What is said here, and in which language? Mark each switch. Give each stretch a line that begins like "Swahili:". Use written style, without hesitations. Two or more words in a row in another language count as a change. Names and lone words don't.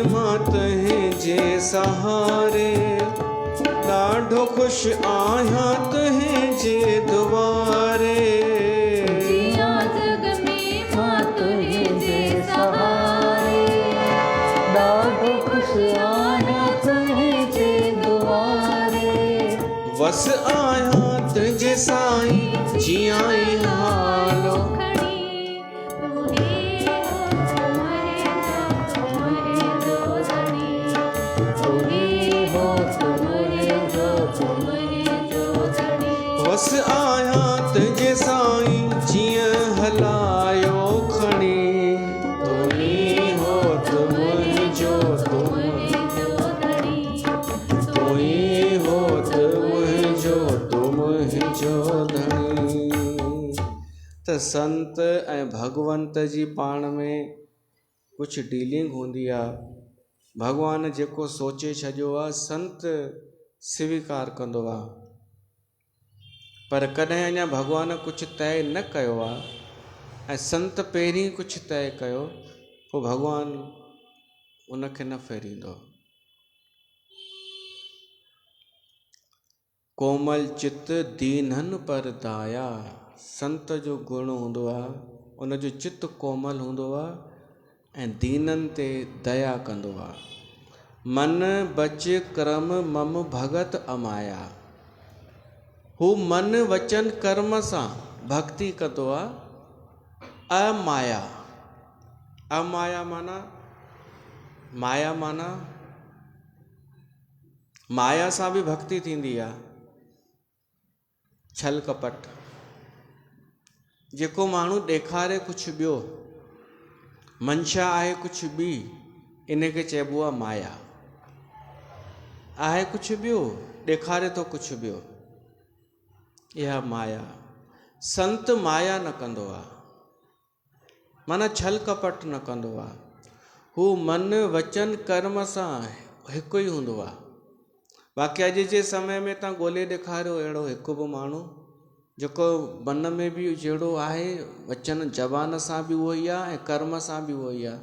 Sindhi: मात है जे सहारे, ॾाढो खुश आहियां तुंहिं जे दुआरे। जिया जग में मां तुंहिंजे सहारे, ॾाढो खुश आहियां तुंहिंजे दुआरे। वस आहियां तुंहिंजे साईं जियाई हालो, वस आहियां तुंहिंजे साईं जीअं हलायो खणी, तू ही होत मुंहिंजो तू तू ही होत मुंहिंजो तू मुंहिंजो धणी। त संत ऐं भगवंत जी पाण में कुझु डीलिंग हूंदी आहे। भॻवानु जेको सोचे छॾियो आहे संत स्वीकार कंदो आहे, पर कॾहिं अञा भॻवानु कुझु तय न कयो आहे ऐं संत पहिरीं कुझु तय कयो, पोइ भॻवानु उनखे न फेरींदो।
Awadhi: कोमल चित दीनन पर दाया,
Sindhi: संत जो गुण हूंदो आहे, उनजो चित कोमल हूंदो आहे ऐं दीननि ते दया कंदो आहे।
Awadhi: मन बच क्रम मम भगत अमाया,
Sindhi: हू मन वचन कर्म सां भक्ति कंदो आहे। अमाया, अमाया माना माया माना माया सां बि भक्ति थींदी आहे, छल कपट। जेको माण्हू ॾेखारे कुझु ॿियो, मंशा आहे कुझु ॿी, इनखे चइबो आहे माया। आहे कुझु ॿियो, ॾेखारे थो कुझु ॿियो, इहा माया। संत माया न कंदो आहे, माना छल कपट न कंदो आहे। हू मन वचन कर्म सां हिकु ई हूंदो आहे। बाक़ी अॼु जे समय में तव्हां ॻोल्हे ॾेखारियो अहिड़ो हिकु बि माण्हू जेको मन में बि जहिड़ो आहे, वचन ज़बान सां बि उहो ई आहे ऐं कर्म सां बि उहो ई आहे।